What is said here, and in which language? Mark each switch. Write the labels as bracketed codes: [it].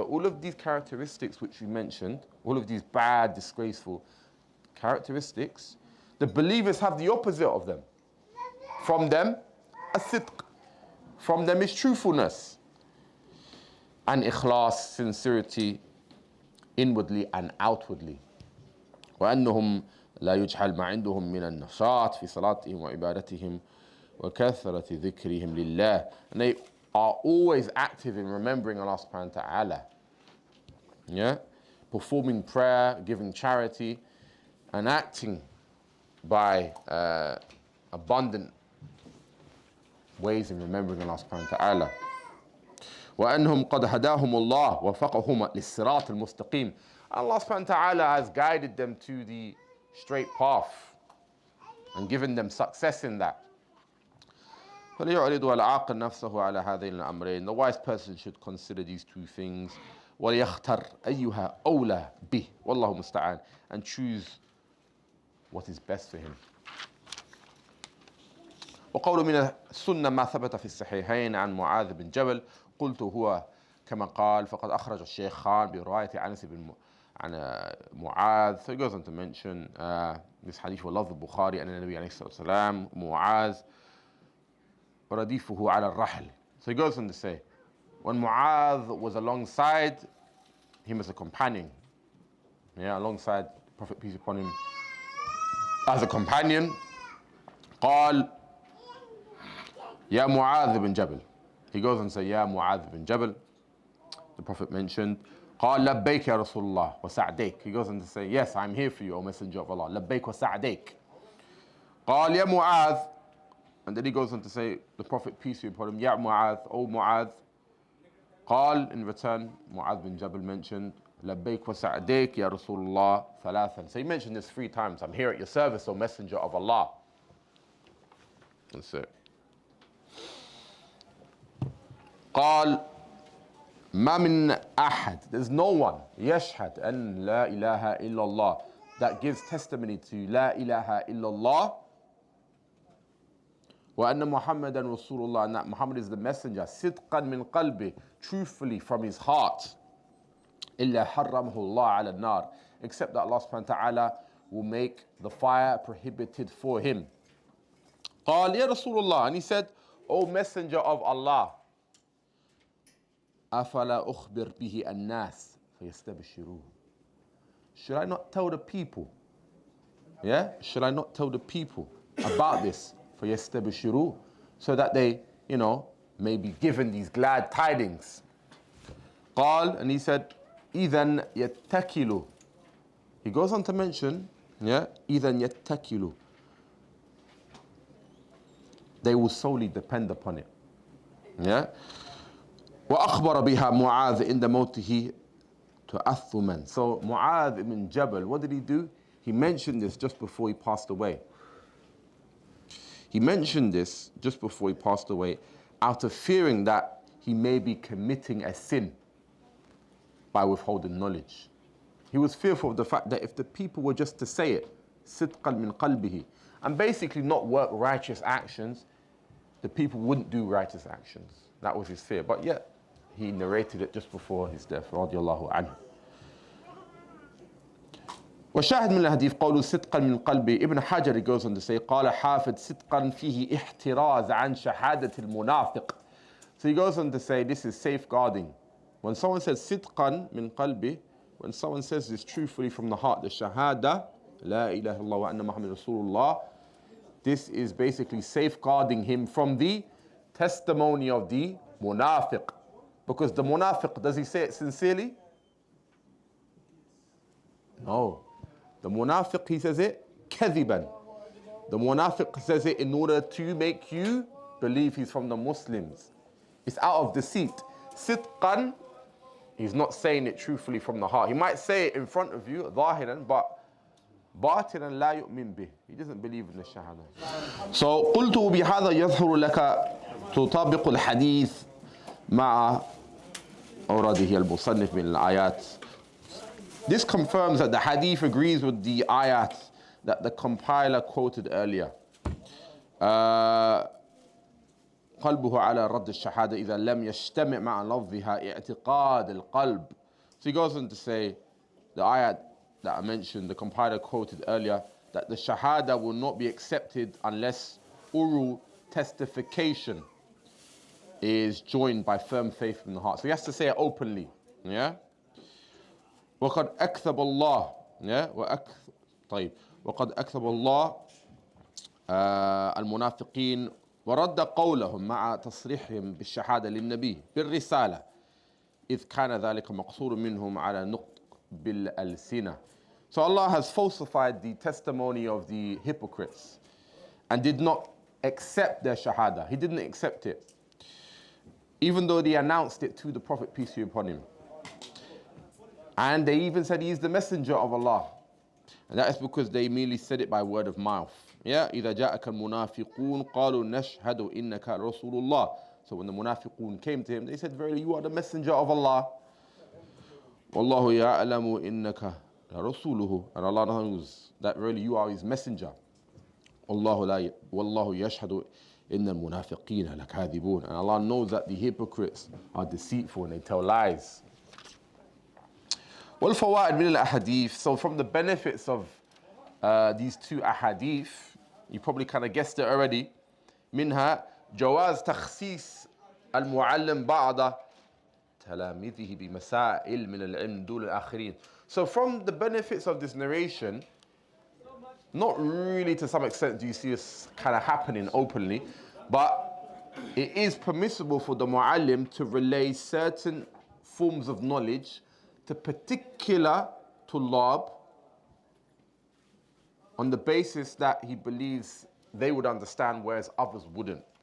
[en] So all of these characteristics which we mentioned, all of these bad, disgraceful characteristics, the believers have the opposite of them. From them, as-sidq. From them is truthfulness. And ikhlas, sincerity, inwardly and outwardly. [ar] وأنهم لا يجحل ما عندهم من النشاط في صلاتهم وعبادتهم وكثرة ذكرهم لله. [en] And they are always active in remembering Allah subhanahu wa ta'ala. Yeah? Performing prayer, giving charity, and acting by abundant ways in remembering Allah subhanahu wa ta'ala. [ar] وأنهم قد هداهم الله وفقهم للصراط المستقيم. [en] Allah subhanahu wa ta'ala has guided them to the straight path and given them success in that. [ar] فليعرض العاقل نفسه على هذين الأمرين. [en] The wise person should consider these two things. [ar] وليختر أيها أولى به والله مستعان, [en] and choose what is best for him. [ar] وقول من السنة ما ثبت في الصحيحين عن معاذ بن جبل قلت هو كما قال فقد أخرج الشيخان برواية أنس بن عن معاذ. [en] So he goes on to mention this hadith [ar] ولفظ البخاري أن النبي عليه الصلاة والسلام معاذ رديفه على الرحل. [en] So he goes on to say, when Mu'adh was alongside him as a companion, alongside Prophet peace upon him as a companion, [ar] قال يا معاذ بن جبل. [en] He goes on to say [ar] يا معاذ بن جبل. [en] The Prophet mentioned [ar] قال لبيك يا رسول الله وسعديك. [en] He goes on to say, yes, I'm here for you, O Messenger of Allah. [ar] لبيك وسعديك. قال يا معاذ. [en] And then he goes on to say, the Prophet peace be upon him, Ya Mu'adh, O Mu'adh. [ar] قال, [en] in return, Mu'adh bin Jabal mentioned, [ar] لبيك وسعديك يا رسول الله ثلاثا. [en] So he mentioned this 3 times. I'm here at your service, O Messenger of Allah. That's it. [ar] قال ما من أحد. [en] There's no one [ar] يشهد أن لا إله إلا الله [en] that gives testimony to [ar] لا إله إلا الله وأن محمدا رسول الله, [en] and that Muhammad is the messenger, [ar] صدقا من قلبه, [en] truthfully from his heart, [ar] إلا حرمه الله على النار, [en] except that Allah subhanahu wa ta'ala will make the fire prohibited for him. [ar] قال يا رسول الله, [en] and he said, O messenger of Allah, [ar] أفلا أخبر به الناس فيستبشرون. [en] Should I not tell the people? Yeah? Should I not tell the people about this? [ar] فيستبشرون, [en] so that they, may be given these glad tidings. [ar] قال, [en] and he said, [ar] إذن يتكلوا. [en] He goes on to mention, إذن يتكلوا. They will solely depend upon it. [ar] وأخبر بها معاذ عند موته تأثما. [en] So Mu'adh ibn Jabal, what did he do? He mentioned this just before he passed away. He mentioned this just before he passed away out of fearing that he may be committing a sin by withholding knowledge. He was fearful of the fact that if the people were just to say it, [ar] صدقا من قلبه, [en] and basically not work righteous actions, the people wouldn't do righteous actions. That was his fear. But yet, he narrated it just before his death, [ar] رضي الله عنه. وشاهد من الحديث قوله صدقا من قلبي. [en] Ibn Hajar goes on to say [ar] قال حافظ صدقا فيه احتراز عن شهادة المنافق. [en] So he goes on to say this is safeguarding. When someone says [ar] صدقا من قلبي, [en] when someone says this truthfully from the heart, the shahada, [ar] لا إله إلا الله وأن محمد رسول الله, [en] this is basically safeguarding him from the testimony of the munafiq. Because the munafiq, does he say it sincerely? No. The munafiq, he says it كذبا. The munafiq says it in order to make you believe he's from the Muslims. It's out of deceit. Sidqan He's not saying it truthfully from the heart. He might say it in front of you, [ar] ظاهرا, [en] but [ar] باطنا لا يؤمن به. [en] He doesn't believe in the shahada. [ar] So قلت بهذا يظهر لك تطابق الحديث مع أورده المصنف من الآيات. [en] This confirms that the hadith agrees with the ayat that the compiler quoted earlier. [ar] قلبه على رد الشهادة إذا لم يجتمع مع لفظها اعتقاد القلب. [en] So he goes on to say, the ayat that I mentioned, the compiler quoted earlier, that the shahada will not be accepted unless oral testification is joined by firm faith in the heart. So he has to say it openly. [ar] Yeah? وقد أكذب الله. Yeah? طيب. وقد أكذب الله المنافقين ورد قولهم مع تصريحهم بالشهادة للنبي بالرسالة إذ كان ذلك مقصور منهم على نطق بالألسنة. [en] So Allah has falsified the testimony of the hypocrites and did not accept their shahada. He didn't accept it, even though they announced it to the Prophet, peace be upon him. And they even said he is the messenger of Allah. And that is because they merely said it by word of mouth. [ar] Yeah, إذا جاءك المنافقون قالوا نشهد إنك رسول الله. [en] So when the munafiqun came to him, they said, verily you are the messenger of Allah. [ar] والله يعلم إنك رسوله. [en] And Allah knows that really you are his messenger. [ar] والله يشهد إن المنافقين لكاذبون. [en] And Allah knows that the hypocrites are deceitful and they tell lies. [ar] والفوائد من الأحاديث. [en] So from the benefits of these two ahadith, you probably kind of guessed it already. [ar] منها جواز تخصيص المعلم بعض تلاميذه بمسائل من العلم دون الآخرين. [en] So from the benefits of this narration, not really to some extent do you see this kind of happening openly, but it is permissible for the muallim to relay certain forms of knowledge to particular tullab on the basis that he believes they would understand, whereas others wouldn't.